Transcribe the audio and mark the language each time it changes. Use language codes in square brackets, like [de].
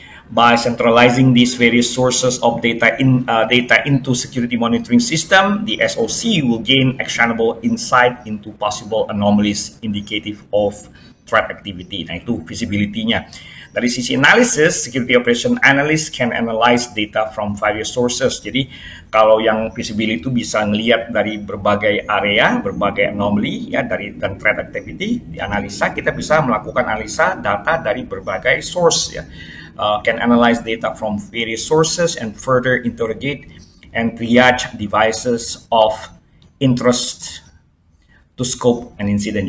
[en] By centralizing these various sources of data into security monitoring system, the SOC will gain actionable insight into possible anomalies indicative of threat activity. [id] Nah, itu visibility-nya. Dari sisi analysis, [en] security operation analyst can analyze data from various sources. [id] Jadi, kalau yang visibility itu bisa ngelihat dari berbagai area, berbagai anomaly ya, dan threat activity, dianalisa, kita bisa melakukan analisa data dari berbagai source ya. [en] Can analyze data from various sources and further interrogate and triage devices of interest to scope an incident.